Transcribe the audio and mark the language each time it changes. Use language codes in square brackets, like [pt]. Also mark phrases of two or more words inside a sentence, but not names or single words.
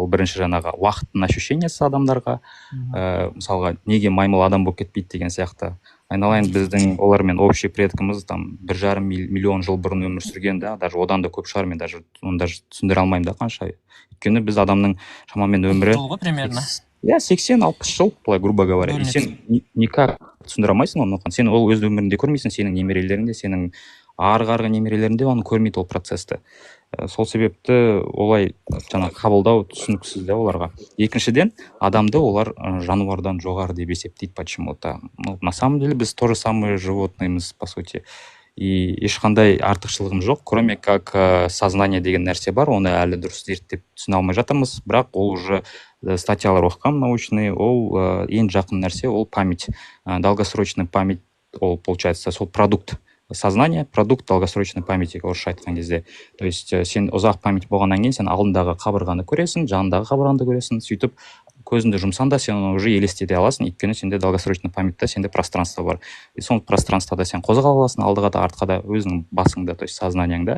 [kk] Ол бірінші жаңағы уақыттың ощущениесі адамдарға, мысалға, неге маймыл адам болып кетпейді деген сияқты. Айналайын біздің олармен [ru] общий предкіміз [kk] 1,5 миллион жыл бұрын өмір сүрген, даже одан да көп шығар, мен даже түсіндіре алмаймын да қанша. Өйткені біз адамның шамамен өмірі примерно 80-60 жыл, былай [ru] грубо говоря. [kk] И сен никак түсіндіре алмайсың оны. Сен ол өз өмірінде көрмейсің, сенің немерелеріңде, сенің арғы немерелерінде оны көрмейді ол процесті. Сол себепті олай жаңа қабылдау түсініксіз де оларға. Екіншіден, адамды олар жануардан жоғары деп есептейді почему-то. [ru] На самом деле [kk] біз [ru] тоже самые животныймыз, по сути. [kk] И ешқандай артықшылығым жоқ, [ru] кроме как [kk] сознание деген нәрсе бар, оны әлі дұрыс зерттеп түсіне алмай жатырмыз, бірақ ол уже статьялар оқығам научный, ол ең жақын нәрсе, ол память. [ru] Долгосрочный память, ол получается сол продукт сознание, продукт долгосрочной памяти, [kk] орысша айтқан кезде. [ru] То есть [kk] сен ұзақ память болғаннан кейін сен алдындағы қабырғаны көресің, жанындағы қабырғаны көресің, сөйтіп көзіңді жұмсан да сен оны уже елестете аласың, өйткені сенде [ru] долгосрочный памятьта [kk] сенде пространство бар. И сол пространствода сен қозғала аласың, алдыға да артқа да өзіңнің басыңда, [ru] то есть [kk] сознанияңда.